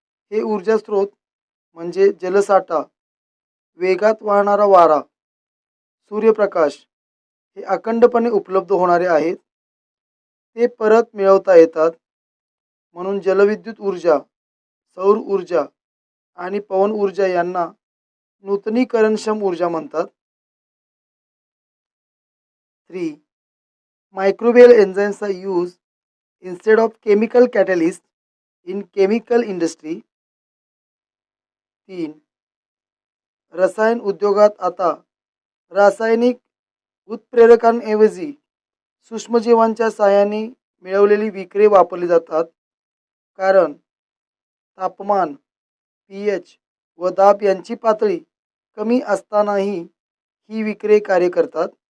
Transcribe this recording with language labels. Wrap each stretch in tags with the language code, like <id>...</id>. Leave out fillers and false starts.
<mr>हे ऊर्जा स्रोत म्हणजे जलसाठा, वेगात वाहणारा वारा, सूर्यप्रकाश हे अखंडपणे उपलब्ध होणारे आहेत. ते परत मिळवता येतात. म्हणून जलविद्युत ऊर्जा, सौर ऊर्जा आणि पवन ऊर्जा यांना नूतनीकरणक्षम ऊर्जा म्हणतात. 3.</mr> <en>Microbial enzymes are used instead of chemical catalysts in chemical industry. 3.</en> <mr>रसायन उद्योगात आता रासायनिक उत्प्रेरकांऐवजी सूक्ष्मजीवांच्या साहाय्याने मिळवलेली विक्रे वापरली जातात कारण तापमान, pH व दाब यांची पातळी कमी असतानाही ही विक्रे कार्य करतात.</mr>